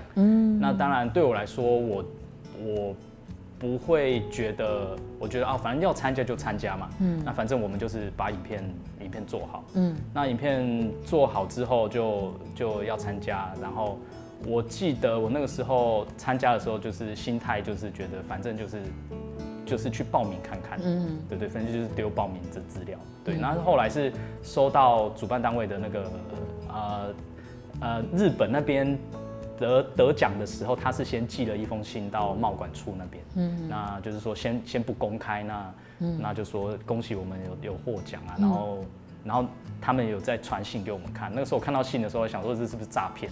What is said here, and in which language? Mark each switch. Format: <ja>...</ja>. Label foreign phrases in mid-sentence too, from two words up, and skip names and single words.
<zh>那當然對我來說，我不會覺得，我覺得反正要參加就參加嘛。那反正我們就是把影片做好。那影片做好之後就要參加，然後我記得我那個時候參加的時候，就是心態就是覺得反正就是就是去报名看看，对对，反正就是丢报名的资料，对，然后后来是收到主办单位的那个日本那边得奖的时候，他是先寄了一封信到贸管处那边，那就是说先不公开，那就说恭喜我们有获奖啊，然后他们有在传信给我们看，那个时候我看到信的时候，想说这是不是诈骗？</zh>